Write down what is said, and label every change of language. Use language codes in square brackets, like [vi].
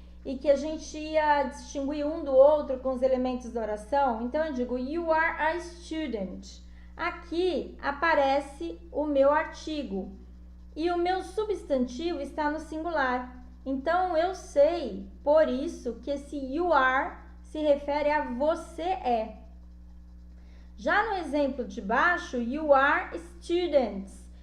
[pt] E que a gente ia distinguir um do outro com os elementos da oração? Então eu digo, [en] you are a student. [pt] Aqui aparece o meu artigo e o meu substantivo está no singular. Então, eu sei, por isso, que esse [en] you are [pt] se refere a você é. Já no exemplo de baixo, [en] you are students.